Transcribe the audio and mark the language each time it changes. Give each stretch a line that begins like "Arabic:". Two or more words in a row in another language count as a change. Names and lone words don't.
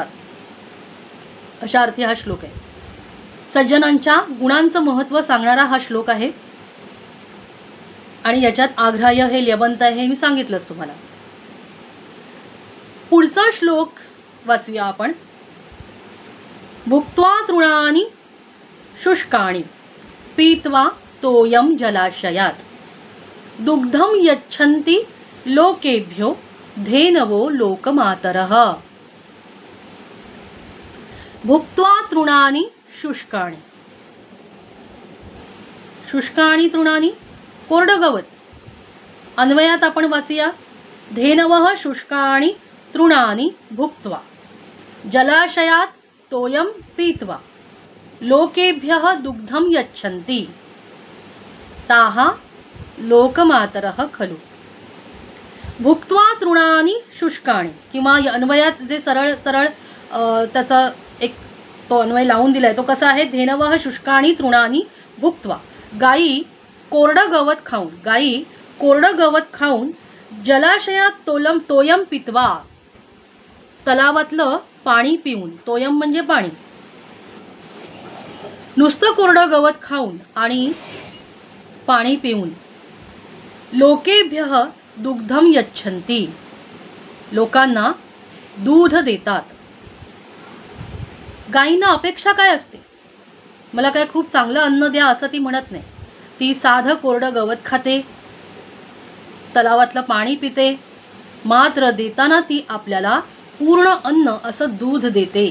Marathi: अशा अर्थी हा श्लोक आहे. सज्जनांच्या गुणांचं महत्त्व सांगणारा हा श्लोक आहे आणि याच्यात आघ्राय हे ल्यबंत आहे हे मी सांगितलंच तुम्हाला. पुढचा श्लोक वाचूया आपण.
Sanskrit: भुक्त्वा तृणानि शुष्काणि पीत्वा तोयम जलाशयात दुग्धम यच्छन्ति लोकेभ्यो धेनवो लोकमातरः. भुक्त्वा तृणानि शुष्काणि, शुष्काणि तृणानि
Marathi: कोरडं गवत. अन्वयात आपण वाचूया
Sanskrit: धेनवः शुष्काणि तृणानि भुक्त्वा जलाशयात तोयम पीत्वा लोकेभ्यः दुग्धम यच्छन्ति ताः लोकमातरः खलु. भुक्त्वा तृणानि शुष्काणि,
Marathi: किंवा अन्वयात जे सरळ त्याचा एक तो अन्वय लावून दिलाय तो कसा आहे,
Sanskrit: धेनवः शुष्काणि तृणानि भुक्त्वा.
Marathi: गायी कोरडं गवत खाऊन
Sanskrit: जलाशयात तोयम पित्वा,
Marathi: तलावातलं पाणी पिऊन. तोयम म्हणजे पाणी. नुसतं कोरडं गवत खाऊन आणि पाणी पिऊन
Sanskrit: लोकेभ्यः दुग्धम यच्छन्ति,
Marathi: लोकांना दूध देतात. गायींना अपेक्षा काय असते, मला काय खूप चांगलं अन्न द्या असं ती म्हणत नाही. ती साधं कोरडं गवत खाते, तलावातलं पाणी पिते, मात्र देताना ती आपल्याला पूर्ण अन्न असं दूध देते.